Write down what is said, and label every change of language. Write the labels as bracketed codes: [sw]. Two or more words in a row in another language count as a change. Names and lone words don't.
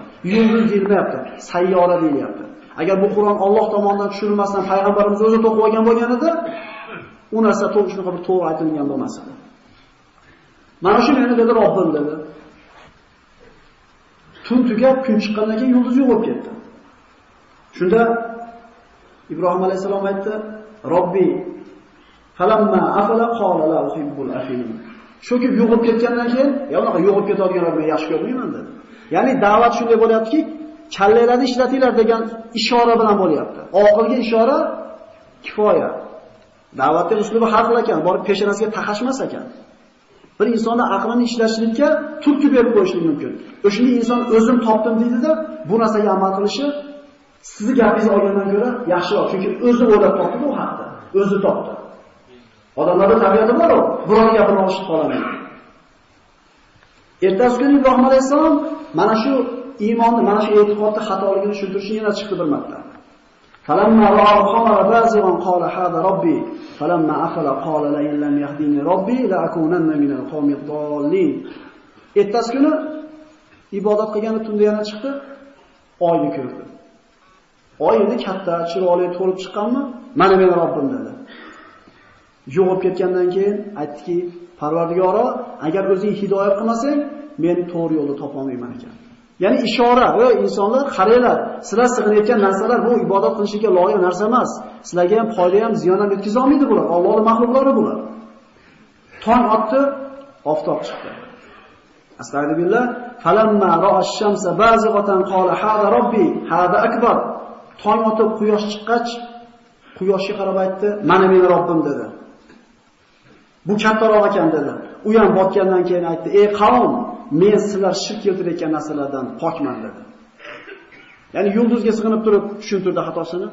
[uz] Yulduz deyilmayapti, sayyora deyilyapti. Agar bu Qur'on Alloh tomonidan tushirilmasdan payg'ambarimiz o'zi to'qib olgan bo'lganida, u narsa shunaqa bir to'g'ri aytilgan bo'lmas edi. Mana shu meni dedi Robbim dedi. Tun tugab, kun chiqqandan keyin yulduz yo'q bo'lib ketdi. Shunda Ibrohim alayhisalom aytdi: [ar] "ربي فلما أفل قال لا أحب الآفلين." [uz] Sho'kib yo'qib ketgandan keyin, "Ya unaqa yo'qib ketadiganlarni men yaxshi ko'rmayman" dedi. Ya'ni da'vat shunday bo'lyaptiki, kallanglarni ishlatinglar degan ishora bilan bo'lyapti. Oqilga ishora kifoya. Da'vatning uslubi har xil ekan, borib peshonasiga taqashmas ekan. Bir insonni aqlini ishlashlikka turtki berib qo'yishlik mumkin. O'shanda inson o'zim topdim deydi-da, bu narsaga amal qilishi sizni gapingizni olgandan ko'ra yaxshiroq, chunki o'zi o'ylab topdi bu haqda, o'zi topdi. Odamlarning tabiati bor-ku, birovning gapini olishib qoladi. Ertasi kuni Ibrohim alayhisalom mana shu iymonni, mana shu e'tiqodni xatoligini tushuntirishni yana chiqdi bir marta. [ar] فلما رأى القمر بازغا قال هذا ربي فلما أفل قال لئن لم يهدني ربي لأكونن من القوم الضالين. [uz] Ertasi kuni ibodat qilgani tunda yana chiqdi, oyni ko'rdi. Oy endi katta, chiroyli to'lib chiqqanmi? Mana meni Robbim dedi. Yo'qib ketgandan keyin aytdiki, Parvardigoro, agar o'zing hidoyat qilmasang, men to'g'ri yo'lni topa olmayman ekan. Ya'ni ishora, ey insonlar, qaranglar, sizlar sig'inayotgan narsalar bu ibodat qilishga loyiq narsa emas. Sizlarga ham foyda ham, ziyon ham yetkiza olmaydi bular. Allohning mahluqlari bular. Tong otdi, oftob chiqdi. [ar] أستغفر الله فلما رأى الشمس بازغة قال هذا ربي هذا أكبر. [uz] Tong otib quyosh chiqqach, quyoshga qarab aytdi, mana meni Robbim dedi. Bu kattaroq ekan dedi. U ham botgandan keyin aytdi, ey qavm, men sizlar shirk keltirayotgan narsalardan pokman dedi. Ya'ni yulduzga sig'inib turib tushuntirdi xatosini.